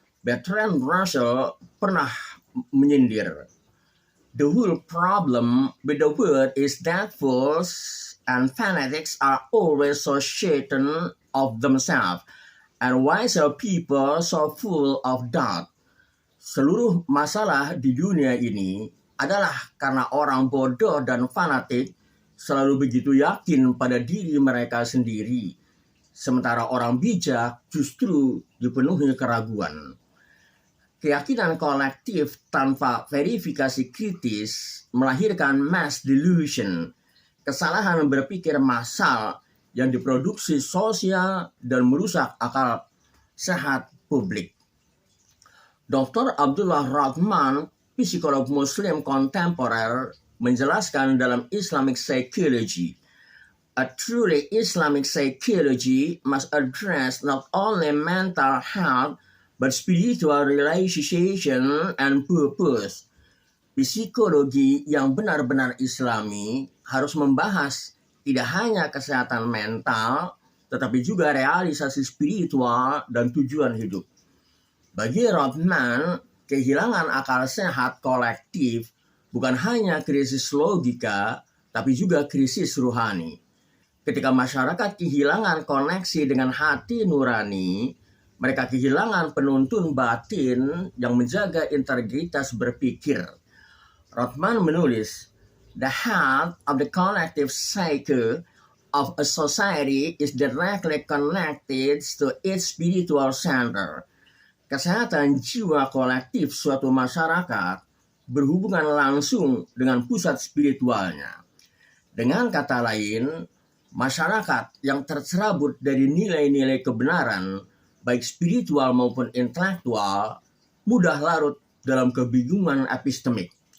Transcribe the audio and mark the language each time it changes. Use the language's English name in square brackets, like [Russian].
[English] Bertrand Russell [Indonesian] pernah menyindir, [English] the whole problem with the world is that fools and fanatics are always so certain of themselves, and wiser people so full of doubt. [Indonesian] Seluruh masalah di dunia ini adalah karena orang bodoh dan fanatik selalu begitu yakin pada diri mereka sendiri, sementara orang bijak justru dipenuhi keraguan. Keyakinan kolektif tanpa verifikasi kritis melahirkan mass delusion, kesalahan berpikir massal yang diproduksi sosial dan merusak akal sehat publik. Dr. Abdullah Rahman, psikolog muslim kontemporer, menjelaskan dalam Islamic psychology. [English] A truly Islamic psychology must address not only mental health but spiritual relaxation and purpose. [Indonesian] Psikologi yang benar-benar Islami harus membahas tidak hanya kesehatan mental, tetapi juga realisasi spiritual dan tujuan hidup. Bagi Rothman, kehilangan akal sehat kolektif bukan hanya krisis logika, tapi juga krisis rohani. Ketika masyarakat kehilangan koneksi dengan hati nurani, mereka kehilangan penuntun batin yang menjaga integritas berpikir. Rothman menulis, [English] "The health of the collective psyche of a society is directly connected to its spiritual center." [Indonesian] Kesehatan jiwa kolektif suatu masyarakat berhubungan langsung dengan pusat spiritualnya. Dengan kata lain, masyarakat yang tercerabut dari nilai-nilai kebenaran, baik spiritual maupun intelektual, mudah larut dalam kebingungan epistemik.